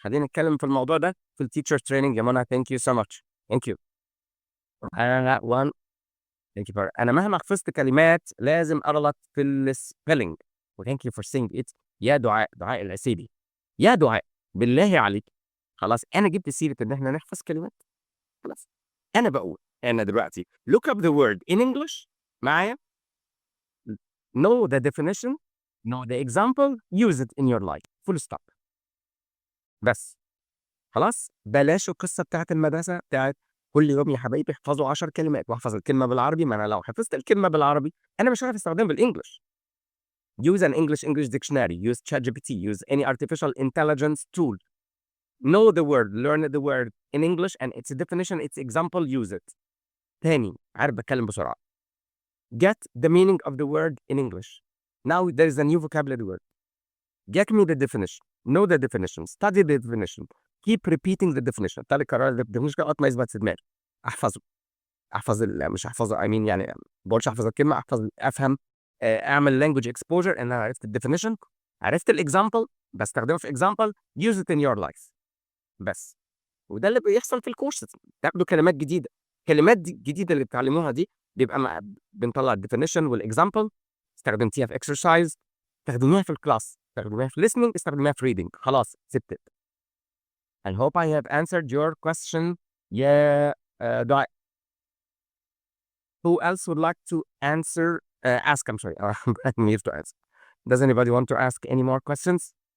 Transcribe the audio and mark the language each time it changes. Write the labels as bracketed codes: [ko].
[ar] خلينا نتكلم في الموضوع ده في التيتشر تريننج يا منى. ثانك يو سو ماتش. ثانك يو. انا وان ثانك يو. انا مهما حفظت كلمات لازم اغلط في السبيلنج. وثانك يو فور سينج ات. يا دعاء العسيبي، يا دعاء بالله عليك. خلاص انا جبت سيره ان احنا نحفظ كلمات. خلاص انا بقول انا دلوقتي [en] look up the word in English معايا، know the definition, know the example, use it in your life. full stop. [ar] بس خلاص بلاش القصه بتاعت المدرسه بتاعت كل يوم يا حبايبي احفظوا 10 كلمات واحفظ الكلمه بالعربي. ما انا لو حفظت الكلمه بالعربي انا مش هعرف استخدمها بالانجلش. [en] use an English dictionary, use ChatGPT, use any artificial intelligence tool. Know the word, learn the word in English and its definition, its example, use it. [ar] تاني عارف بتكلم بسرعه. [en] Get the meaning of the word in English. Now there is a new vocabulary word. Get me the definition. Know the definition. Study the definition. Keep repeating the definition. [ar] تالي قرار [en] the definition [ar] لغايه ما يثبت في دماغك. احفظه. مش احفظه [en] I mean [ar] يعني ما بقولش احفظ الكلمه، افهم. اعمل language exposure ان انا عرفت الديفينيشن، عرفت الاكزامبل، بستخدمه في [en] example, use it in your life [ar] بس. وده اللي بيحصل في الكورس، تاخدوا كلمات جديده. الكلمات دي الجديده اللي بتتعلموها دي بيبقى بنطلع الديفينيشن والاكزامبل، استخدمتيها في exercise، استخدموها في الكلاس، استخدموها في listening، استخدموها في reading. خلاص سبت. [en] I hope I have answered your question. Yeah, دعاء. Who else would like to answer? Ask, I'm sorry. I'm here to answer. Does anybody want to ask any more questions?